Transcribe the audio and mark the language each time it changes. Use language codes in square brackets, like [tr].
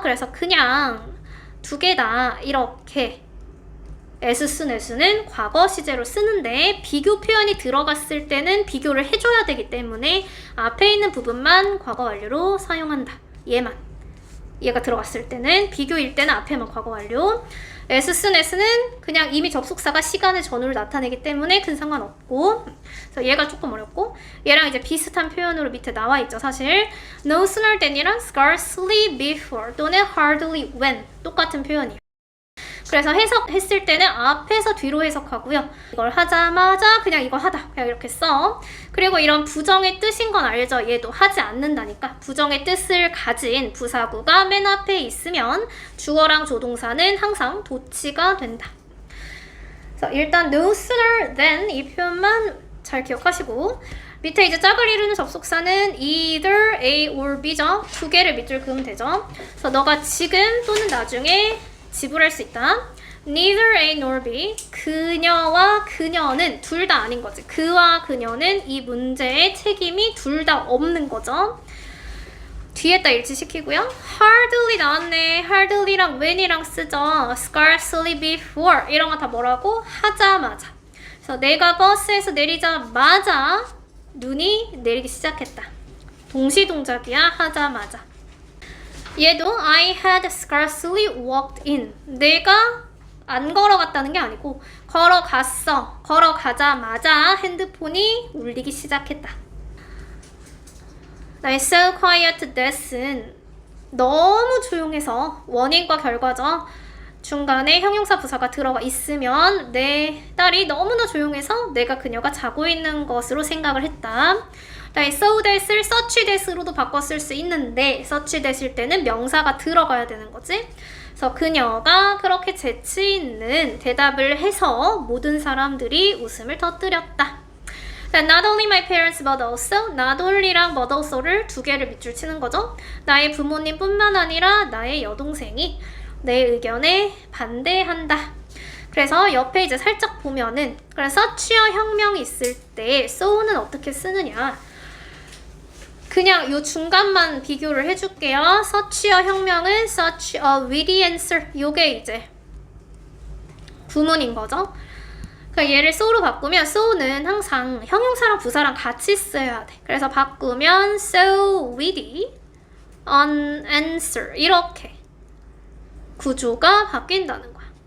[ko] 그래서 그냥 두 개 다 이렇게 as soon as는 과거 시제로 쓰는데 비교 표현이 들어갔을 때는 비교를 해줘야 되기 때문에 앞에 있는 부분만 과거 완료로 사용한다. 얘가 들어갔을 때는 비교일 때는 앞에만 과거 완료. as soon as는 그냥 이미 접속사가 시간의 전후를 나타내기 때문에 큰 상관없고 그래서 얘가 조금 어렵고 얘랑 이제 비슷한 표현으로 밑에 나와 있죠. 사실 no sooner than이랑 scarcely before 또는 hardly when 똑같은 표현이에요. 그래서 해석했을 때는 앞에서 뒤로 해석하고요. 이걸 하자마자 그냥 이거 하다 그냥 이렇게 써. 그리고 이런 부정의 뜻인 건 알죠. 얘도 하지 않는다니까. 부정의 뜻을 가진 부사구가 맨 앞에 있으면 주어랑 조동사는 항상 도치가 된다. 그래서 일단 no sooner than 이 표현만 잘 기억하시고 밑에 이제 짝을 이루는 접속사는 either A or B죠. 두 개를 밑줄 그으면 되죠. 그래서 너가 지금 또는 나중에 지불할 수 있다. [en] Neither A nor B. [ko] 그녀와 그녀는 둘 다 아닌 거지. 그와 그녀는 이 문제의 책임이 둘 다 없는 거죠. 뒤에다 일치시키고요. Hardly 나왔네. Hardly랑 when이랑 쓰죠. Scarcely before 이런 거 다 뭐라고? 하자마자. 그래서 내가 버스에서 내리자마자 눈이 내리기 시작했다. 동시 동작이야. 하자마자. [en] 얘도 I had scarcely walked in. [ko] 내가 안 걸어갔다는 게 아니고 걸어갔어. 걸어가자마자 핸드폰이 울리기 시작했다. [en] So quiet that [ko] 은 너무 조용해서 원인과 결과죠. 중간에 형용사 부사가 들어가 있으면 내 딸이 너무나 조용해서 내가 그녀가 자고 있는 것으로 생각을 했다. 그다음에 so that을 such that으로도 바꿔 쓸 수 있는데 such that일 때는 명사가 들어가야 되는 거지. 그래서 그녀가 그렇게 재치 있는 대답을 해서 모든 사람들이 웃음을 터뜨렸다. [en] Not only my parents but also, [ko] not only랑 but also를 두 개를 밑줄 치는 거죠. 나의 부모님뿐만 아니라 나의 여동생이 내 의견에 반대한다. 그래서 옆에 이제 살짝 보면은 그래서 such여 혁명이 있을 때 so는 어떻게 쓰느냐. 그냥 요 중간만 비교를 해줄게요. such여 혁명은 [en] such a witty answer. [ko] 요게 이제 구문인 거죠. 그러니까 얘를 so로 바꾸면 so는 항상 형용사랑 부사랑 같이 써야 돼. 그래서 바꾸면 [en] so witty an answer [ko] 이렇게 구조가 바뀐다는 거야.